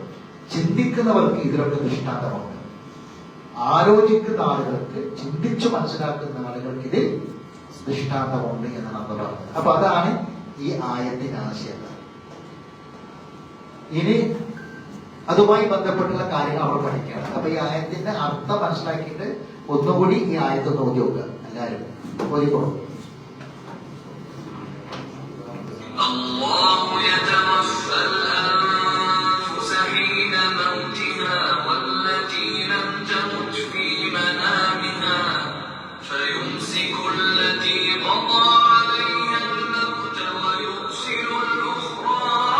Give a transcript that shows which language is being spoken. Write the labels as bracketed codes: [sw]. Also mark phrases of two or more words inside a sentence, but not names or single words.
[ml] ചിന്തിക്കുന്നവർക്ക് ഇതിലൊക്കെ ദൃഷ്ടാന്തമുണ്ട്. ആലോചിക്കുന്ന ആളുകൾക്ക്, ചിന്തിച്ചു മനസ്സിലാക്കുന്ന ആളുകൾക്ക് ഇതിൽ ദൃഷ്ടാന്തമുണ്ട് എന്നാണ് നമ്മൾ പറഞ്ഞത്. അപ്പൊ അതാണ് ഈ ആയത്തിന്റെ ആശയം. ഇനി അതുമായി ബന്ധപ്പെട്ടുള്ള കാര്യങ്ങൾ നമ്മൾ പഠിക്കുകയാണ്. അപ്പൊ ഈ ആയത്തിന്റെ അർത്ഥം മനസ്സിലാക്കിയിട്ട് ഒന്നുകൂടി ഈ ആയത്ത് നോക്കി നോക്കുക. എല്ലാവരും ഓതിക്കോളും. [ar] الله يتوفى الأنفس حين موتها والتي لم تمت في منامها فيمسك التي قضى عليها الموت ويرسل الأخرى